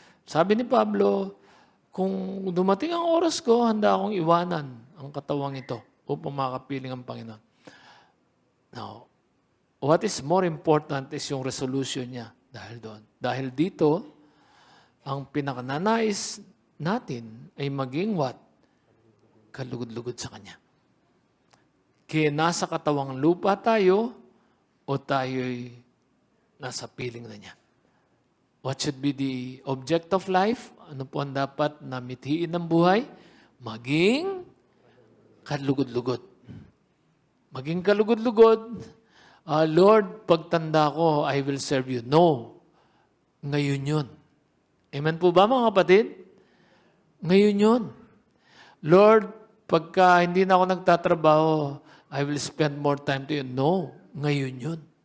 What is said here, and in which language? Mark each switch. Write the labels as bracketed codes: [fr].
[tl] Sabi ni Pablo, kung dumating ang oras ko, handa akong iwanan ang katawang ito upang makapiling ang Panginoon. [en] Now, what is more important is yung resolution [tl] niya dahil doon. Dahil dito, ang pinakananais natin ay maging what? Kalugod-lugod sa Kanya. Kaya nasa katawang lupa tayo o tayo'y nasa piling na niya. [en] What should be the object of life? [tl] Ano po ang dapat na mithiin ng buhay? Maging kalugod-lugod. Maging kalugod-lugod. [en] Lord, [tl] pagtanda ko, [en] I will serve you. No. [tl] Ngayon yun. Amen po ba mga kapatid? Ngayon yun. Lord, pagka hindi na ako nagtatrabaho, [en] I will spend more time to you. [tl] No. Ngayon yun.